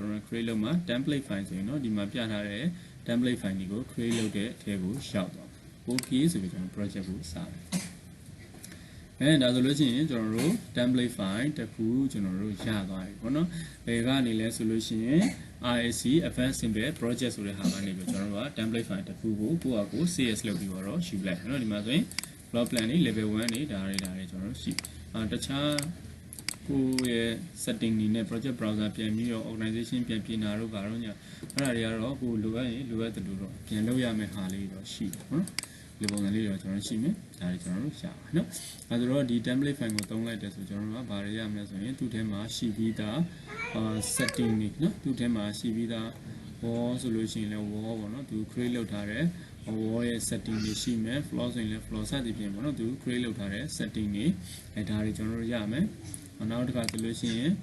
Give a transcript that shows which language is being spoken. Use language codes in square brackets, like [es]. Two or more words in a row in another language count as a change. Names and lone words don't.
[my] တော်တို့ create လုပ်မှာ [en] template file [my] ဆိုရင်တော့ဒီမှာပြထားတဲ့ [en] template file [my] တွေကို create လုပ်တဲ့အထဲကိုရှောက်သွား okay ဆိုပြီးကျွန်တော် project ကိုစတယ်ဒါဆိုလို့ရှိရင်ကျွန်တော်တို့ [en] template file [my] တစ်ခုကျွန်တော်တို့ရသွားပြီပေါ့နော်ဘယ်ကနေလဲဆိုလို့ရှိ ရင် [en] RSC advanced simple project [my] ဆိုတဲ့ဟာကနေပြီးကျွန်တော်တို့က [en] template file [my] တစ်ခုကိုကိုယ့်အကူ CS လုပ်ပြီးတော့ယူလိုက်နော်ဒီမှာဆိုရင် [en] floor plan [my] တွေ level 1တွေဒါတွေကျွန်တော်တို့ရှိတခြားကို ယ့်ရဲ့ setting တွေနဲ့ [en] project browser [my] ပြန်ပြီးတော့ organization ပြန်ပြင်တာတို့ကတော့ညအဲ့ဒါတွေကတော့ကိုလိုအပ်ရင်လိုအပ်တဲ့လို့တော့ပြန်လုပ်ရမယ့်ဟာ လေးတော့ရှိတယ်နော်ဒီပုံစံလေးတော့ကျွန်တော်ရှိမယ်ဒါတွေကျွန်တော်တို့ရှာပါနော်အဲဆိုတော့ဒီ [en] template file [my] ကိုသုံးလိုက်တယ်ဆိုကျွန်တော်တို့ကဘာတွေရမလဲဆိုရင်သူ့ထဲမှာရှိပြီးသား setting တွေနော်သူ့ထဲမှာရှိပြီးသား wall ဆိုလို့ရှိရင်လည်း wall ပေါ့နော်သူ create လုပ်ထားတဲ့ wall ရဲ့ setting တွေရှိမယ် floor ဆိုရင်လည်း floor စသည်ဖြင့်ပေါ့နော်သူ create လုပ်ထားတဲ့ setting တွေအဲဒါတွေကျွန်တော်တို့ရမယ်နောက်တစ်ခါဆိုလို့ရှိရင်